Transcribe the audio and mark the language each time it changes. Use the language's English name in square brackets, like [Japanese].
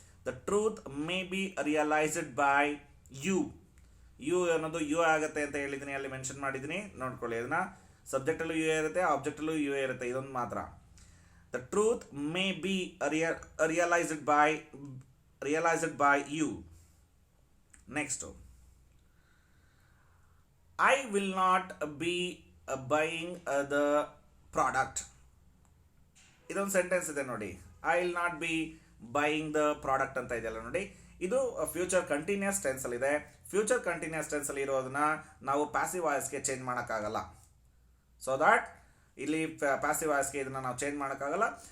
[English] The truth may be realized by you. [Kannada] You ಅನ್ನೋದು you ಆಗುತ್ತೆ ಅಂತ ಹೇಳಿದ್ದೀನಿ, ಅಲ್ಲಿ ಮೆನ್ಷನ್ ಮಾಡಿದ್ದೀನಿ, ನೋಡ್ಕೊಳ್ಳಿ. ಅದನ್ನ ಸಬ್ಜೆಕ್ಟಲ್ಲೂ ಯು ಇರುತ್ತೆ, ಆಬ್ಜೆಕ್ಟಲ್ಲೂ ಯು ಇರುತ್ತೆ, ಇದೊಂದು ಮಾತ್ರ. [English] The truth may be realized by realized by you. Next, I will not be buying the product. [Kannada] ಇದೊಂದು ಸೆಂಟೆನ್ಸ್ ಇದೆ ನೋಡಿ, [English] I will not be buying the product [Kannada] ಅಂತ ಇದೆಯಲ್ಲ ನೋಡಿ, ಇದು ಫ್ಯೂಚರ್ ಕಂಟಿನ್ಯೂಸ್ ಟೆನ್ಸಲ್ಲಿ ಇದೆ. ಫ್ಯೂಚರ್ ಕಂಟಿನ್ಯೂಸ್ ಟೆನ್ಸಲ್ಲಿ ಇರೋದನ್ನ ನಾವು ಪ್ಯಾಸಿವ್ ವಾಯ್ಸ್ಗೆ ಚೇಂಜ್ ಮಾಡೋಕ್ಕಾಗಲ್ಲ. ಸೊ ದ್ಯಾಟ್ ಇಲ್ಲಿ ಪ್ಯಾಸಿವ್ ವಾಯ್ಸ್ಗೆ ಇದನ್ನು ನಾವು ಚೇಂಜ್ ಮಾಡೋಕ್ಕಾಗಲ್ಲ.